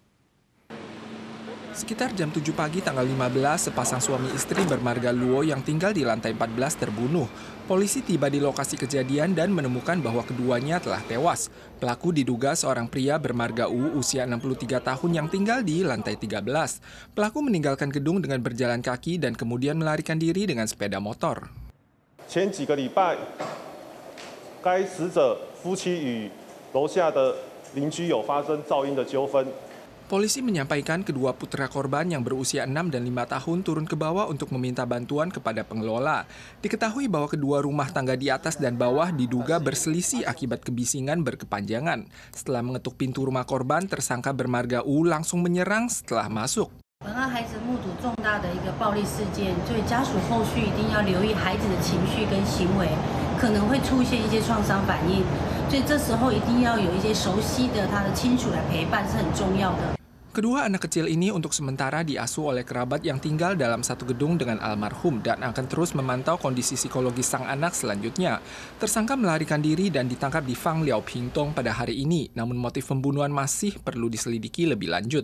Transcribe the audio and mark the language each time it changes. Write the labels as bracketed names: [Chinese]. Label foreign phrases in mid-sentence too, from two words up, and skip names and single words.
[Indonesian] Sekitar jam 7 pagi tanggal 15, sepasang suami istri bermarga Luo yang tinggal di lantai 14 terbunuh. Polisi tiba di lokasi kejadian dan menemukan bahwa keduanya telah tewas. Pelaku diduga seorang pria bermarga U usia 63 tahun yang tinggal di lantai 13. Pelaku meninggalkan gedung dengan berjalan kaki dan kemudian melarikan diri dengan sepeda motor. [Chinese] 前几个礼拜，该死者夫妻与楼下的邻居有发生噪音的纠纷。 [Indonesian] Polisi menyampaikan kedua putra korban yang berusia 6 dan 5 tahun turun ke bawah untuk meminta bantuan kepada pengelola. Diketahui bahwa kedua rumah tangga di atas dan bawah diduga berselisih akibat kebisingan berkepanjangan. Setelah mengetuk pintu rumah korban, tersangka bermarga U langsung menyerang setelah masuk. [Chinese] 本案孩子目睹重大的一个暴力事件，所以家属后续一定要留意孩子的情绪跟行为，可能会出现一些创伤反应，所以这时候一定要有一些熟悉的他的亲属来陪伴是很重要的。 [Indonesian] Kedua anak kecil ini untuk sementara diasuh oleh kerabat yang tinggal dalam satu gedung dengan almarhum dan akan terus memantau kondisi psikologis sang anak selanjutnya. Tersangka melarikan diri dan ditangkap di Fang Liao Pingtong pada hari ini, namun motif pembunuhan masih perlu diselidiki lebih lanjut.